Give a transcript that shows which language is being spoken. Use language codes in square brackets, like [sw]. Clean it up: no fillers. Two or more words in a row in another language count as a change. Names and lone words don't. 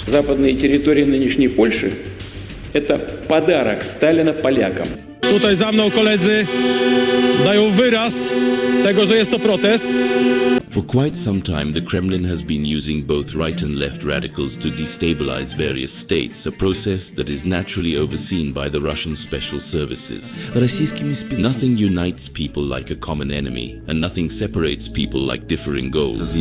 [ru] Западные территории нынешней Польши – это подарок Сталина полякам. [pl] Tutaj za mną koledzy dają wyraz tego, że jest to protest. [en] For quite some time, the Kremlin has been using both right and left radicals to destabilize various states, a process that is naturally overseen by the Russian special services. Nothing unites people like a common enemy, and nothing separates people like differing goals.